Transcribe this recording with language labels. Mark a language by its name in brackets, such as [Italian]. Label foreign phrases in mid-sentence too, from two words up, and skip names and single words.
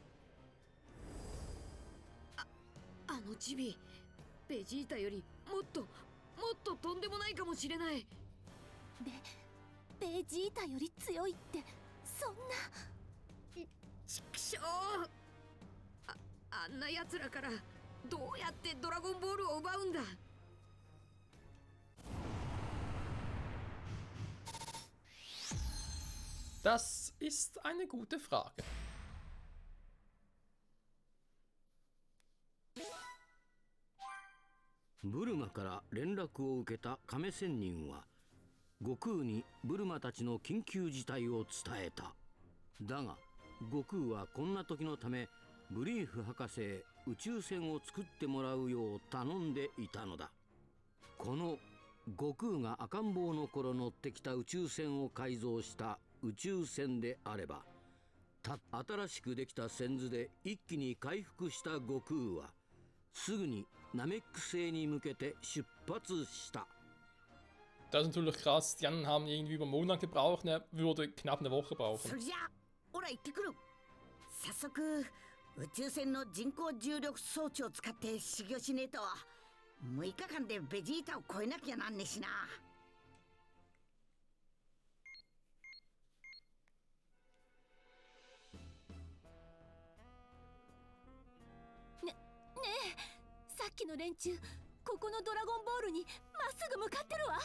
[Japanese] あのチビ、ベジータよりもっととんでもないかもしれない。ベジータより強いってそんな。ちくしょう。あんな奴らからどうやってドラゴンボールを奪うんだ。 [German] Das ist eine gute Frage. [Japanese] ブルマから連絡を受けた亀仙人は悟空にブルマたちの緊急事態を伝えた。だが悟空はこんな時のためブリーフ博士へ宇宙船を作ってもらうよう頼んでいたのだ。この悟空が赤ん坊の頃乗ってきた宇宙船を改造した宇宙船であれば、新しくできた船図で一気に回復した悟空はすぐにナメック星に向けて出発した。 [German] Das ist natürlich krass. Die anderen haben irgendwie über einen Monat gebraucht, ne? Würde knapp eine Woche brauchen. [Japanese] それじゃあオラ行ってくる。早速宇宙船の人工重力装置を使って修行しねえと6日間でベジータを超えなきゃなんねしな。ねえ、さっきの連中ここのドラゴンボールにまっすぐ向かってるわ。